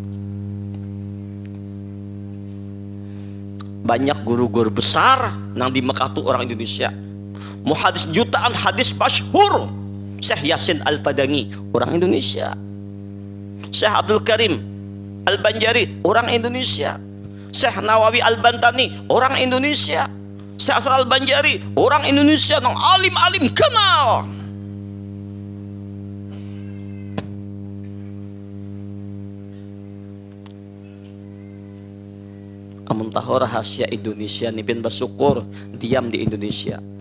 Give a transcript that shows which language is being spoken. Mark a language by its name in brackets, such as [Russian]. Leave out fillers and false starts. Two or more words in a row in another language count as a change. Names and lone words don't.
[Banjar] Banyak guru-guru besar nang di Mekah tuh orang Indonesia. [Indonesian] Muhadis jutaan hadis masyhur. Syekh Yasin Al-Fadangi orang Indonesia. Syekh Abdul Karim Al-Banjari orang Indonesia. Syekh Nawawi Al-Bantani orang Indonesia. Syekh Asal Al-Banjari orang Indonesia, [Banjar] nang alim-alim kenal. Amun tahu rahasia Indonesia nih, bin bersyukur diam di Indonesia.